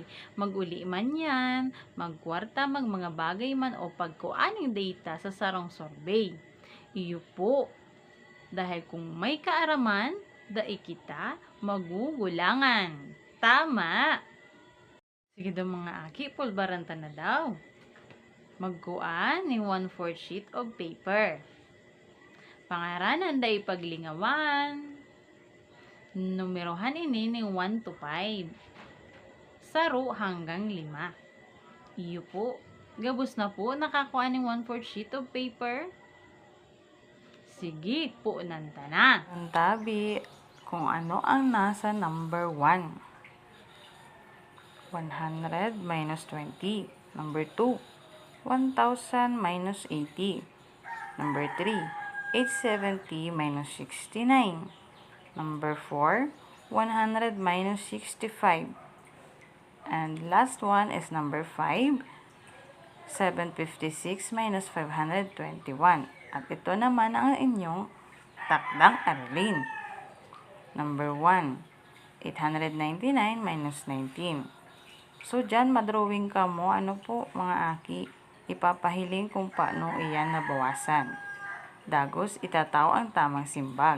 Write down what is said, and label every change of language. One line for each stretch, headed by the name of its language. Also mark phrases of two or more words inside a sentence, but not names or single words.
Bikol: Mag-uli man yan, magkwarta, mga bagay man o pagkuaning data sa sarong survey. Iyo po. Dahil kung may kaaraman, dai kita magugulangan. Tama. Sige daw mga aki, pulbaranta na daw. Magkuan ni 1/4
English: sheet of paper.
Bikol: Pangaranan dai paglingawan. Numerohan ini ni 1 to 5. Saro hanggang 5. Iyo po. Gabos na po nakakuha ng 1/4
English: sheet of paper.
Bikol: Sige po nanta na. Ang tabi kung ano ang nasa number 1.
English: 100 minus 20. Number 2, 1,000 minus 80. Number 3, 870 minus 69. Number 4, 100 minus 65. And last one is number 5, 756 minus 521.
Filipino: At ito naman ang inyong takdang aralin.
English: Number 1, 899 minus 19.
Bikol: So, dyan, madrawing ka mo. Ano po, mga aki? Ipapahiling kung paano iyan nabawasan. Dagos itatao ang tamang simbag.